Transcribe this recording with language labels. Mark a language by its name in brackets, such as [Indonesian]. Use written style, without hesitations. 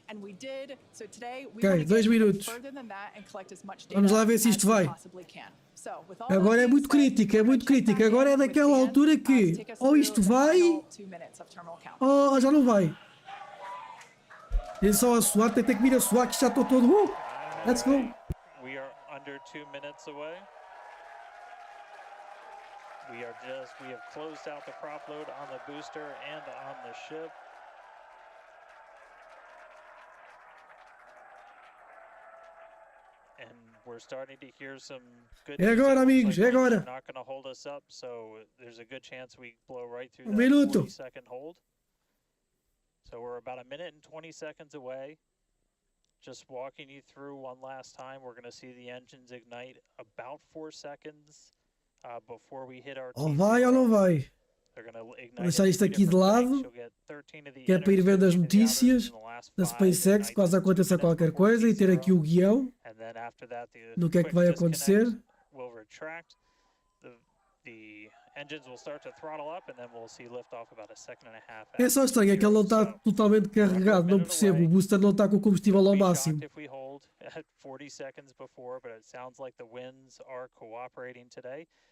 [Portuguese] Ok, 2 minutos. Vamos lá ver se isto vai. Agora é muito crítico, é muito crítico. Agora é daquela altura que ou isto vai ou já não vai. Tem só a suar, tem que vir a suar que já estou todo. [English] Let's go. We are under 2 minutes away. We have closed out the prop load on the booster and on the ship. And we're starting to hear some good [Portuguese] É agora, amigos, é agora. [English] Not going to hold us up, so there's a good chance we blow right through that [Portuguese] Minuto. [English] 40-second hold. So we're about 1 minute and 20 seconds away. Just walking you through one last time, we're going to see the engines ignite about 4 seconds before we hit our [Portuguese] Ou vai ou não vai. Vou deixar isto aqui de lado, que é para ir vendo as notícias da SpaceX, caso aconteça qualquer coisa, e ter aqui o guião do que é que vai acontecer. [English] will retract. The engines will start to throttle up, and then we'll see liftoff about a second and a half. [Portuguese] É só estranho, é que ele não está totalmente carregado, não percebo, o booster não está com o combustível ao máximo. [English] If we hold at 40 seconds before, but it sounds like the winds are cooperating today.